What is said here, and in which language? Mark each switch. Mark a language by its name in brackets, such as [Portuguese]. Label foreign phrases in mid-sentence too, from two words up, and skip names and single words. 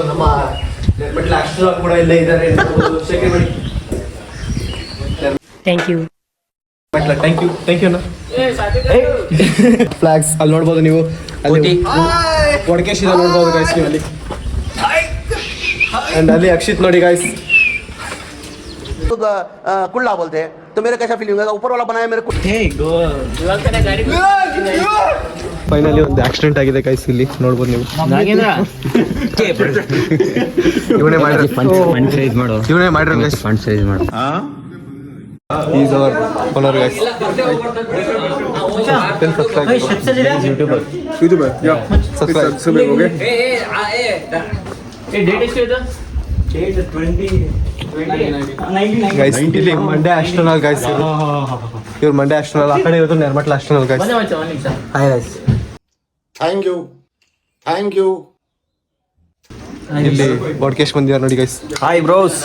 [Kannada] ನಮ್ಮ ನಿರ್ಮಟ್ಲ ಅಕ್ಷರ ಕೂಡ ಇಲ್ಲೇ ಇದ್ದಾರೆ, ನೋಡ್ಬೋದು. ಶೇಖರ್ ಮಾಡಿ. [English] Thank you. thank you flags [Kannada] ಅಲ್ಲಿ ನೋಡ್ಬೋದು ನೀವು. ಅಲ್ಲಿ ವಡ್ಕೇಶ್ ಇದೆ ನೋಡ್ಬೋದು ಗೈಸ್ ನೀವು ಅಲ್ಲಿ. ಅಂಡ್ ಅಲ್ಲಿ ಅಕ್ಷಿತ್ ನೋಡಿ ಗೈಸ್. [Hindi] कुल्ला बोलते हैं तो मेरे कैसा फीलिंग होगा? ऊपर वाला बनाया मेरे को. [Kannada] ಫೈನಲಿ ಒಂದು ಆಕ್ಸಿಡೆಂಟ್ ಆಗಿದೆ ಗೈಸ್, ಇಲ್ಲಿ ನೋಡ್ಬೋದು ನೀವು. ಇವನೇ ಮಾಡಿರೋ ಗೈಸ್. [English] fund size [Kannada] ಮಾಡು. [English] He's our owner guys. YouTuber. Yeah. Subscribe. Okay. Hey, date [Kannada] ಎಷ್ಟು ಇದು? [English] Date 20 [Kannada] guys, ಇಲ್ಲಿ ಮಂಡ್ಯ ಅಸ್ಟ್ರನಲ್ ಗೈಸ್. ಇವ್ರು ಮಂಡ್ಯ ಅಸ್ಟ್ರನಲ್, ಆ ಕಡೆ ಇರೋದು ನಿರ್ಮಟ್ಲ ಅಸ್ಟ್ರನಲ್ ಗೈಸ್. ಒಂದೇ ನಿಮಿಷ. [English] Hi guys. Thank you. [Kannada] ಇಲ್ಲಿ ಬಾಡ್ಕೇಶ್ ಬಂದಿದ್ದಾರೆ ನೋಡಿ ಗೈಸ್. [English] Hi bros.